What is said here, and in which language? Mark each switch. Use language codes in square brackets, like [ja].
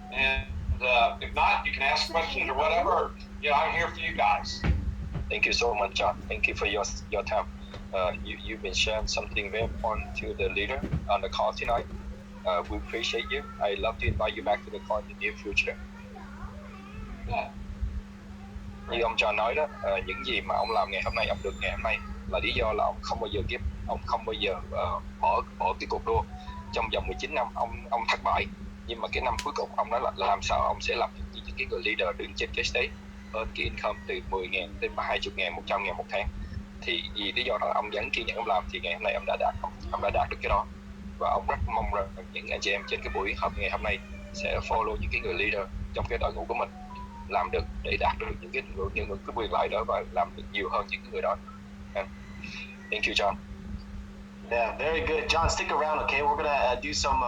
[en] And if not, you can ask questions or whatever. I'm here for you guys. Thank you so much, John. Thank you for your time. You've been sharing something very important to the leader on the call tonight. We appreciate you. I'd love to invite you back to the call in the near future. Yeah. [vi] Như ông John nói đó, những gì mà ông làm ngày hôm nay, ông được ngày hôm nay là lý do là ông không bao giờ bỏ cái cuộc đua. Trong vòng 19 năm ông thất bại, nhưng mà cái năm cuối cùng ông nói là làm sao ông sẽ làm những cái người leader đứng trên cái stage earn cái income từ 10.000 đến 20.000, 100.000 một tháng. Thì vì lý do đó ông vẫn kiên nhẫn ông làm, thì ngày hôm nay ông đã đạt được cái đó. Và ông rất mong rằng những anh chị em trên cái buổi họp ngày hôm nay sẽ follow những cái người leader trong cái đội ngũ của mình, làm được để đạt được những cái quyền lợi đó và làm được nhiều hơn những người đó. [en] Thank you, John. Yeah, very good. John, stick around, okay? We're gonna do some